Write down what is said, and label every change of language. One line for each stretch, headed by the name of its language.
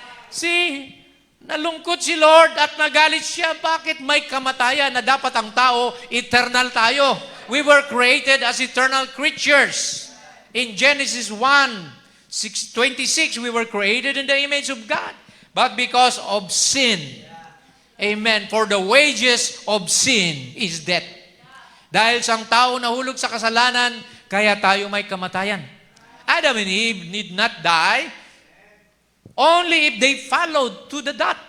Filipino: See, nalungkot si Lord at nagalit siya. Bakit may kamatayan na dapat ang tao, eternal tayo?
English: We were created as eternal creatures. In Genesis 1:26, we were created in the image of God. But because of sin, amen, for the wages of sin is death.
Filipino: Dahil sa tao nahulog sa kasalanan, kaya tayo may kamatayan.
English: Adam and Eve need not die only if they followed to the dot.